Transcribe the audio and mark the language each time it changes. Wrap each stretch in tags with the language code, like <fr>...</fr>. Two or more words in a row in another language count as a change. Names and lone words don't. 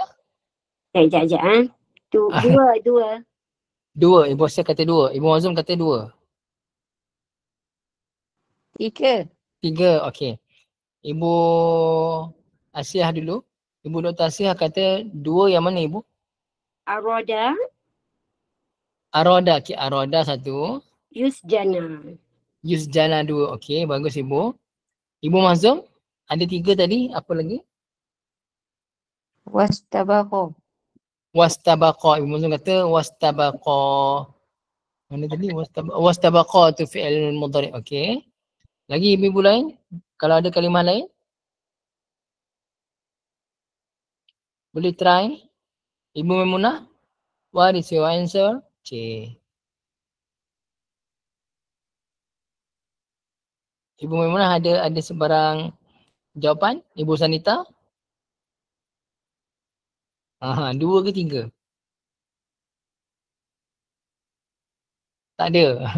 <ms>Sekejap. Dua. 2. Ibu Asyah kata 2. Ibu Mazum kata 2. 3. 3, okey. Ibu Asyah dulu. Ibu Dr. Asyah kata 2 yang mana Ibu? Aroda. Aroda, okey. Aroda 1. Yusjana 2. Okey, bagus Ibu. Ibu Mazum, ada 3 tadi. Apa lagi? Wastabaqa. Wastabaqa. Ibu Mazum kata wastabaqa. Mana tadi? Wastabaqa tu</ms> <ar>فعل مضارع'.</ar> <ms>Okey. Lagi ibu-ibu lain? Kalau ada kalimah lain? Boleh try? Ibu Maimunah?</ms> <en>What is your answer?</en> <ms>Ibu Maimunah ada sebarang jawapan? Ibu Sanita? 2 ke 3? Tak ada.</ms>